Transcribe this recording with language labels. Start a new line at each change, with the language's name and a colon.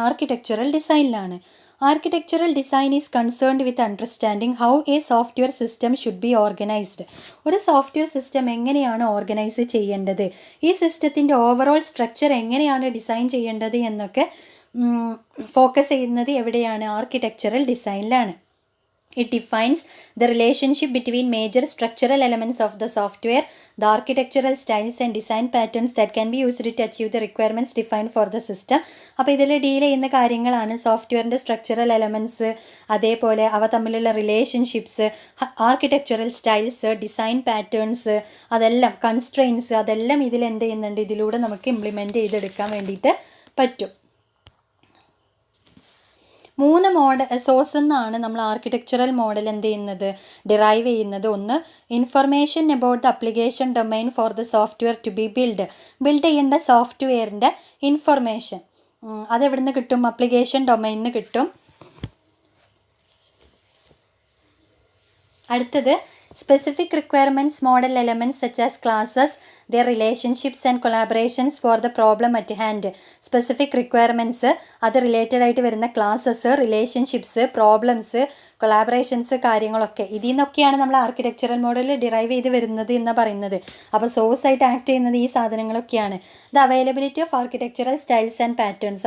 Malayalam: Architectural ഡിസൈനിലാണ്.
English: Architectural design is concerned with understanding how a software system should be organised.
Malayalam: ഒരു software system എങ്ങനെയാണ് organise ചെയ്യേണ്ടത്, ഈ സിസ്റ്റത്തിൻ്റെ overall structure എങ്ങനെയാണ് design ചെയ്യേണ്ടത് എന്നൊക്കെ ഫോക്കസ് ചെയ്യുന്നത് എവിടെയാണ്? Architectural ഡിസൈനിലാണ്.
English: It defines the relationship between major structural elements of the software, the architectural styles and design patterns that can be used to achieve the requirements defined for the system.
Malayalam: അപ്പോൾ ഇതിൽ deal ചെയ്യുന്ന കാര്യങ്ങളാണ് സോഫ്റ്റ്വെയറിൻ്റെ structural elements, അതേപോലെ അവ തമ്മിലുള്ള relationships, architectural styles, design patterns, അതെല്ലാം constraints, അതെല്ലാം ഇതിൽ എന്ത് ചെയ്യുന്നുണ്ട്? ഇതിലൂടെ നമുക്ക് ഇംപ്ലിമെൻറ്റ് ചെയ്തെടുക്കാൻ വേണ്ടിയിട്ട് പറ്റും. 3 സോഴ്സ് എന്നാണ് നമ്മൾ ആർക്കിടെക്ചറൽ മോഡൽ എന്ത് ചെയ്യുന്നത്? ഡിറൈവ് ചെയ്യുന്നത്.
English: ഒന്ന്, information about the application domain for the software to be build
Malayalam: ചെയ്യേണ്ട സോഫ്റ്റ്വെയറിൻ്റെ ഇൻഫർമേഷൻ. അതെവിടെ നിന്ന് കിട്ടും? അപ്ലിക്കേഷൻ ഡൊമൈനിൽ നിന്ന് കിട്ടും. അടുത്തത്
English: specific requirements model elements such as classes, their relationships and collaborations for the problem at hand. Specific requirements
Malayalam: അത് related ആയിട്ട് വരുന്ന ക്ലാസ്സസ്, റിലേഷൻഷിപ്സ്, പ്രോബ്ലംസ്, കൊളാബറേഷൻസ്, കാര്യങ്ങളൊക്കെ ഇതിൽ നിന്നൊക്കെയാണ് നമ്മൾ ആർക്കിടെക്ചറൽ മോഡൽ ഡിറൈവ് ചെയ്ത് വരുന്നത് എന്ന് പറയുന്നത്. അപ്പോൾ സോഴ്സ് ആയിട്ട് ആക്ട് ചെയ്യുന്നത് ഈ സാധനങ്ങളൊക്കെയാണ്.
English: The availability of architectural styles and patterns.